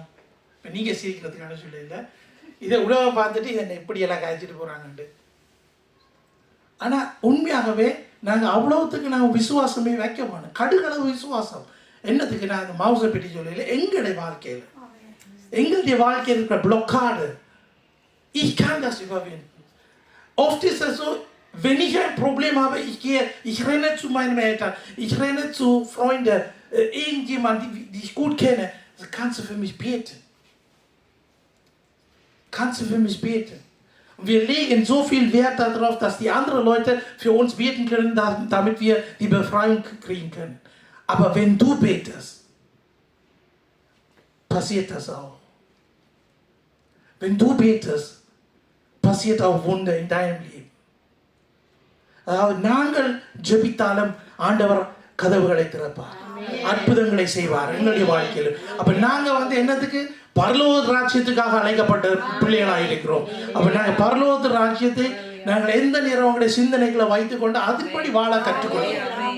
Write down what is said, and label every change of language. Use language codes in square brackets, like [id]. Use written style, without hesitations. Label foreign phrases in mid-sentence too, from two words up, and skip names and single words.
[ta] இப்போ நீங்கள் சிரிக்கிறதுக்கான சொல்லல, இதை உலகம் பார்த்துட்டு இதை எப்படியெல்லாம் காய்ச்சிட்டு போகிறாங்கன்ட்டு. ஆனால் உண்மையாகவே நாங்கள் அவ்வளோத்துக்கு நாங்கள் விசுவாசமே வைக்க மாட்டோம். கடுகளவு விசுவாசம். என்னத்துக்கு நான் அந்த மவுசை பற்றி சொல்லல, எங்களுடைய வாழ்க்கையில் இருக்கிற [de] Blockade, ich kann das überwinden. Oft ist es so, wenn ich ein Problem habe, ich renne zu meinen Eltern, ich renne zu Freunden, irgendjemand, die ich gut kenne, kannst du für mich beten? Kannst du für mich beten? Und wir legen so viel Wert darauf, dass die anderen Leute für uns beten können, damit wir die Befreiung kriegen können. Aber wenn du betest, passiert das auch. Wenn du betest, passiert auch Wunder in deinem Leben. [ta] அதாவது நாங்கள் ஜெபித்தாலும் ஆண்டவர் கதவுகளை திறப்பார், அற்புதங்களை செய்வார் எங்களுடைய வாழ்க்கையில். அப்ப நாங்க என்னத்துக்கு பரலோக ராஜ்யத்துக்காக அழைக்கப்பட்ட பிள்ளைகளாக இருக்கிறோம். அப்ப நாங்க பரலோக ராஜ்யத்தை நாங்கள் எந்த நேரம் உங்களுடைய சிந்தனைகளை வைத்துக் கொண்டு அதுபடி வாழ கற்றுக்கொள்வோம்.